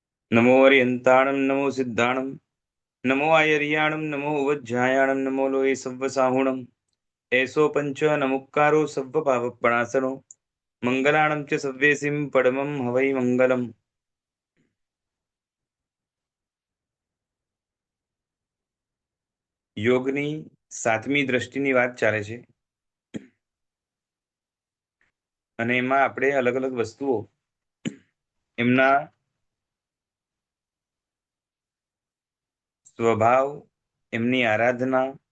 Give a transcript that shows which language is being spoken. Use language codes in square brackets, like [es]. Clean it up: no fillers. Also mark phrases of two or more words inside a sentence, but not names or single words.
[pra] नमो अर्यन्ताणं नमो सिद्धाणं नमो आयर्याणं नमो उवज्झायाणं नमो लोये सव्वसाहुणम् एषो पंच नमुक्कारो सव्वपावपणासनो मंगलाणं च सव्येसिं परमं हवै मंगलम्। [gu] યોગની સાતમી દ્રષ્ટિની વાત ચાલે છે અને એમાં આપણે અલગ અલગ વસ્તુઓ એમના સ્વભાવ, એમની આરાધના,